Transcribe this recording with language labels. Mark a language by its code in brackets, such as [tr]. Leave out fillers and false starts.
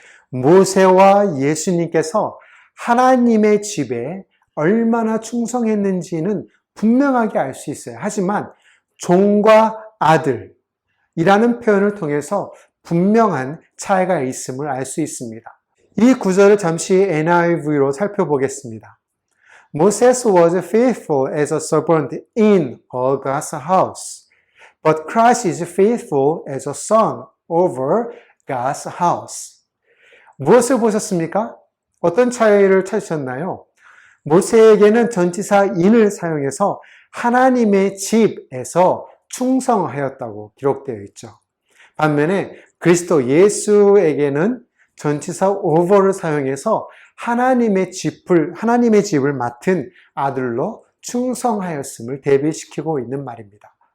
[ko] 모세와 예수님께서 하나님의 집에 얼마나 충성했는지는 분명하게 알 수 있어요. 하지만 종과 아들이라는 표현을 통해서 분명한 차이가 있음을 알 수 있습니다. 이 구절을 잠시 NIV로 살펴보겠습니다. [en] Moses was faithful as a servant in all God's house, but Christ is faithful as a son over God's house. [ko] 무엇을 보셨습니까? 어떤 차이를 찾으셨나요? 모세에게는 전치사 in을 사용해서 하나님의 집에서 충성하였다고 기록되어 있죠. 반면에 그리스도 예수에게는 전치사 over를 사용해서 하나님의 집을 맡은 아들로 충성하였음을 대비시키고 있는 말입니다.